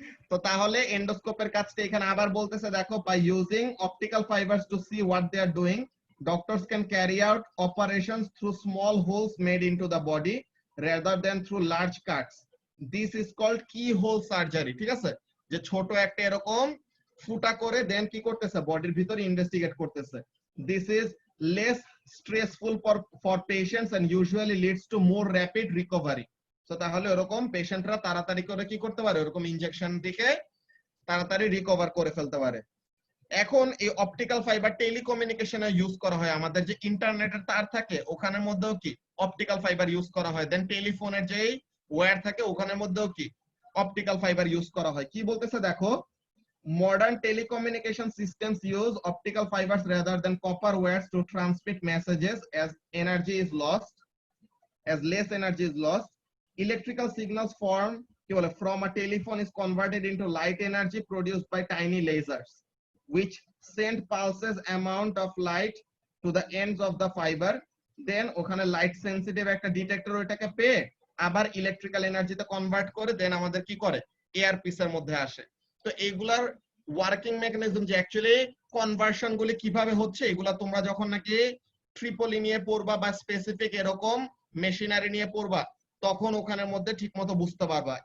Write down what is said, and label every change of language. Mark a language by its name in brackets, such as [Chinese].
[Bangla] তো তাহলে এন্ডোস্কোপের কাজটা এখানে আবার বলতেছে, দেখো, [English] by using optical fibers to see what they are doing, doctors can carry out operations through small holes made into the body rather than through large cuts. This is called keyhole surgery, [Bangla] ঠিক আছে, যে ছোট একটা এরকম ফুটা করে দেন কি করতেছে, বডির ভিতরে ইনভেস্টিগেট করতেছে। [English] This is less stressful for patients and usually leads to more rapid recovery। [Bangla] তো তাহলে এরকম পেশেন্টরা তাড়াতাড়ি করে কি করতে পারে, এরকম ইনজেকশন দিকে তাড়াতাড়ি রিকভার করে ফেলতে পারে। এখন এই অপটিক্যাল ফাইবার টেলিকমিউনিকেশনে ইউজ করা হয়, আমাদের যে ইন্টারনেটের তার থাকে ওখানের মধ্যেও কি অপটিক্যাল ফাইবার ইউজ করা হয়, দেন টেলিফোনের যে ওয়্যার থাকে ওখানের মধ্যেও কি অপটিক্যাল ফাইবার ইউজ করা হয়। কি বলতেছে দেখো, [English] modern telecommunication systems use optical fibers rather than copper wires to transmit messages as energy is lost, as less energy is lost. Electrical signals from a telephone is converted into light energy produced by tiny lasers, which send pulses amount of light to the ends of the fiber. [Bangla] Then ওখানে light sensitive একটা detector ওইটাকে পেয়ে আবার electrical এনার্জিতে convert করে দেন আমাদের কি করে earpiece এর মধ্যে আসে। তো এইগুলার ওয়ার্কিং মেকানিজম যে অ্যাকচুয়ালি কনভার্সন গুলি কিভাবে হচ্ছে এগুলা তোমরা যখন নাকি ট্রিপলি নিয়ে পড়বা বা স্পেসিফিক এরকম মেশিনারি নিয়ে পড়বা তখন ওখানের মধ্যে ঠিকমতো বুঝতে পারবা।